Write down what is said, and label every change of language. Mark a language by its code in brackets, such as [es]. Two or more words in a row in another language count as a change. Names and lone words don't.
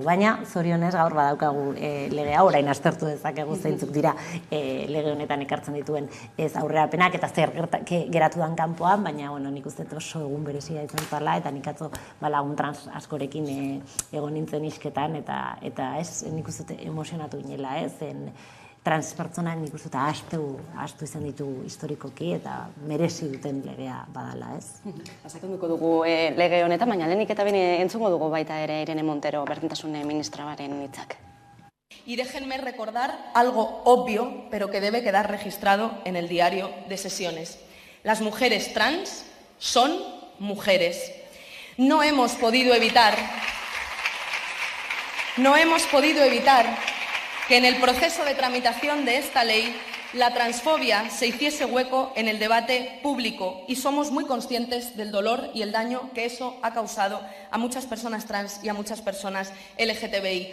[eu] Baina, zorionez, gaur badaukagu legea, orain aztertu dezakegu zeintzuk dira lege honetan ekartzen dituen ez aurrerapenak eta zer geratu dan kanpoan, baina nik uste oso egun berezia izan zala, eta nik atzo lagun trans askorekin egon nintzen isketan, eta ez nik uste emozionatu ginela, ez? transpertsona nik uste eta astu izan ditu historikoki eta merezi duten legea badala, ez? Sakonduko dugu lege honetan, baina lehenik eta behin entzungo dugu baita ere Irene Montero berdintasun ministraren hitzak. [es] Y déjenme recordar algo obvio, pero que debe quedar registrado en el diario de sesiones. Las mujeres trans son mujeres. No hemos podido evitar que en el proceso de tramitación de esta ley la transfobia se hiciese hueco en el debate público y somos muy conscientes del dolor y el daño que eso ha causado a muchas personas trans y a muchas personas LGTBI.